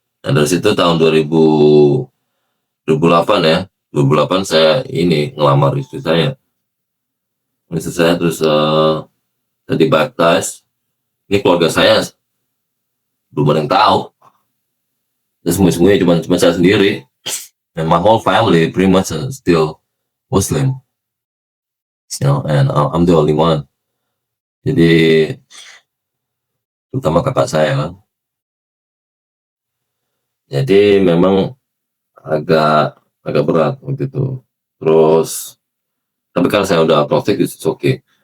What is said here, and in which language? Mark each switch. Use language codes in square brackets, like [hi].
[id] Dan dari situ tahun 2008 ya, 2008 saya ini ngelamar istri saya. Terus saya dibaptis. Ini keluarga saya belum ada yang tahu. Dan semuanya cuma saya sendiri. [en] And my whole family pretty much still Muslim. And I'm the only one. [id] Jadi terutama kakak saya kan. Jadi memang agak berat waktu itu. Terus tapi karena saya udah praktik, [en] it's okay.